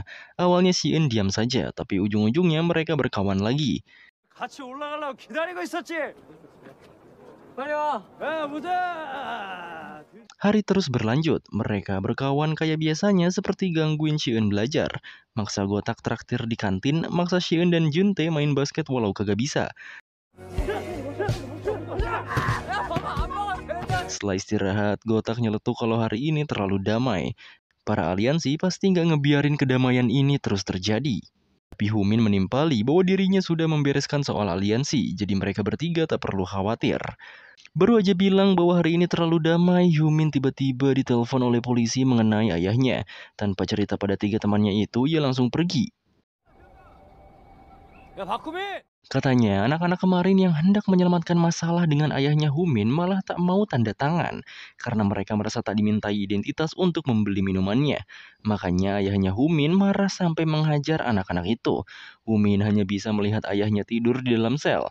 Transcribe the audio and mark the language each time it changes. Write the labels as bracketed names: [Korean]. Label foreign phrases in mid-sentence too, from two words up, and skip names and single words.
[Indonesian] Awalnya Siun diam saja, tapi ujung-ujungnya mereka berkawan lagi. [Korean] 같이 올라가려고 기다리고 있었지. 빨리 와. 야, 보자. [Indonesian] Hari terus berlanjut, mereka berkawan kayak biasanya seperti gangguin Siun belajar. Maksa Gotak traktir di kantin, maksa Siun dan Juntae main basket walau kagak bisa. Setelah istirahat, Gotak nyeletuk kalau hari ini terlalu damai. Para aliansi pasti nggak ngebiarin kedamaian ini terus terjadi. Tapi Humin menimpali bahwa dirinya sudah membereskan soal aliansi, jadi mereka bertiga tak perlu khawatir. Baru aja bilang bahwa hari ini terlalu damai, Humin tiba-tiba ditelepon oleh polisi mengenai ayahnya. Tanpa cerita pada 3 temannya itu, ia langsung pergi. [Korean] 야, 박구미. [Indonesian] Katanya, anak-anak kemarin yang hendak menyelamatkan masalah dengan ayahnya Humin malah tak mau tanda tangan karena mereka merasa tak dimintai identitas untuk membeli minumannya. Makanya ayahnya Humin marah sampai menghajar anak-anak itu. Humin hanya bisa melihat ayahnya tidur di dalam sel.